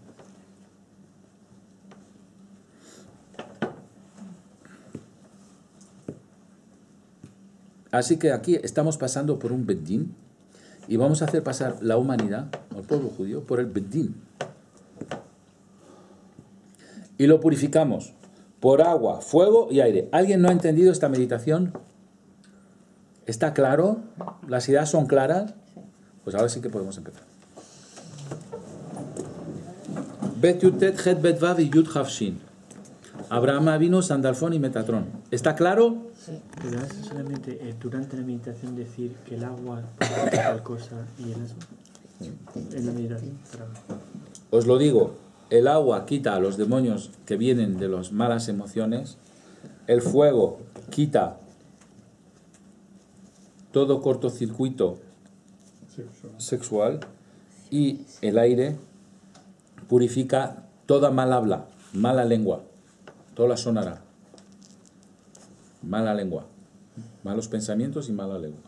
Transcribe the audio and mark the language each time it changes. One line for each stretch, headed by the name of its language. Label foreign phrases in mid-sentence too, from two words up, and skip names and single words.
Spanish: Así que aquí estamos pasando por un Beddín y vamos a hacer pasar la humanidad, al pueblo judío, por el Beddín. Y lo purificamos por agua, fuego y aire. ¿Alguien no ha entendido esta meditación? ¿Está claro? ¿Las ideas son claras? Pues ahora sí que podemos empezar.
Hebrew: Bet Yutet Het Bet Vav y Yud Chav Shin.
Spanish: Abraham Avinu, Sandalfón y Metatrón. ¿Está claro? Pero hace solamente durante la meditación decir que el agua puede hacer tal cosa y el eso. En la meditación. Os lo digo, el agua quita a los demonios que vienen de las malas emociones, el fuego quita todo cortocircuito sexual y el aire purifica toda mal habla, mala lengua, toda la sonará, mala lengua, malos pensamientos y mala lengua.